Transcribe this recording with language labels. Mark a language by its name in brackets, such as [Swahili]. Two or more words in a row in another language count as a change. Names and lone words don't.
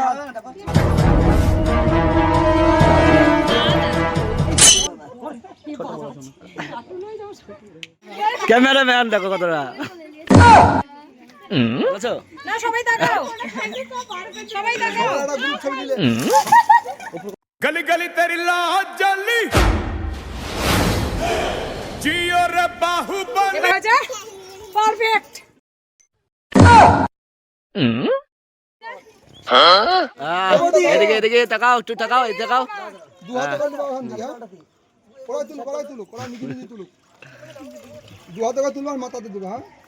[Bangla] ক্যামেরাম্যান দেখো কতটা না, সবাই তাকাও, সবাই তাকাও। [Hindi] गली गली तेरी लाज जली जियो रे बाहुबली। [Bangla] এবার যা পারফেক্ট। এদিকে এদিকে তাকাও, একটু তাকাও, এই তাকাও। দু হাতে করে দাও ওখান থেকে। কড়াই তুলো, কড়াই তুলো, কড়াই নিচে নিচে তুলো। দু হাতে করে তুলবার মাথাতে দেবে। হ্যাঁ